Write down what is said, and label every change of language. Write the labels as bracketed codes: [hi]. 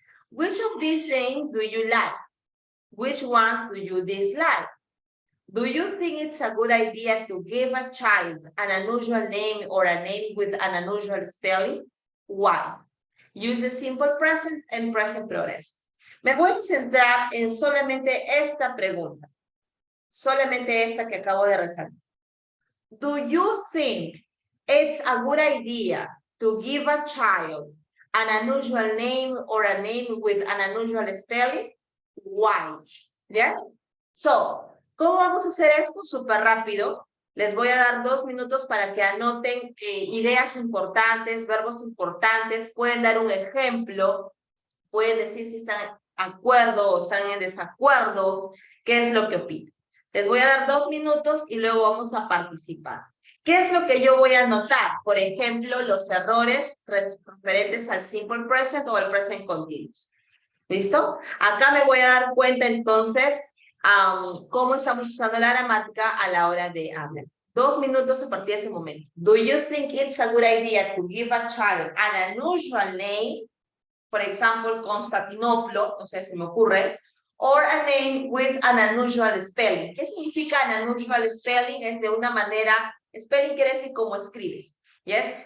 [en] Which of these names do you like? Which ones do you dislike? Do you think it's a good idea to give a child an unusual name or a name with an unusual spelling? Why? Use the simple present and present progressive. [es] Me voy a centrar en solamente esta pregunta. Solamente esta que acabo de resaltar. [en] Do you think it's a good idea to give a child an unusual name or a name with an unusual spelling? Why? Yes? [es] So, ¿cómo vamos a hacer esto? Súper rápido. Les voy a dar 2 minutos para que anoten ideas importantes, verbos importantes. Pueden dar un ejemplo. Pueden decir si están de acuerdo o están en desacuerdo. ¿Qué es lo que opinan? Les voy a dar 2 minutos y luego vamos a participar. ¿Qué es lo que yo voy a anotar? Por ejemplo, los errores referentes al simple present o al present continuous. ¿Listo? Acá me voy a dar cuenta entonces cómo estamos usando la gramática a la hora de hablar. 2 minutos a partir de este momento. [en] Do you think it's a good idea to give a child an unusual name? For example, Constantinoplo, [es] o sea, se me ocurre. [en] or a name with an unusual spelling. [es] ¿Qué significa [en] an unusual spelling? [es] Es de una manera, spelling quiere decir cómo escribes, ¿yes?